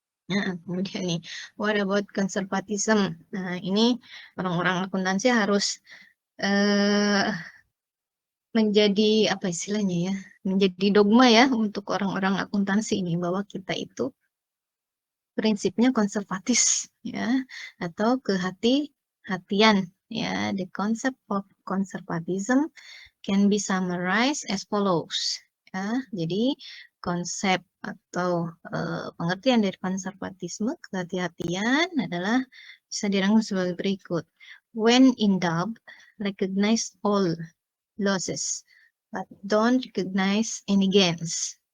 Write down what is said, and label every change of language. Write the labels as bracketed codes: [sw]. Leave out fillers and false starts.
[id] Nah, kemudian nih, [en] what about conservatism? [id] Nah, ini orang-orang akuntansi harus eh, menjadi apa istilahnya ya, menjadi dogma ya untuk orang-orang akuntansi ini bahwa kita itu prinsipnya konservatif ya atau kehati-hatian ya. [en] The concept of conservatism can be summarized as follows ya. [id] Jadi konsep atau pengertian dari konservatisme, kehati-hatian adalah bisa dirangkum sebagai berikut. [en] When in doubt, recognize all losses, but don't recognize any gains.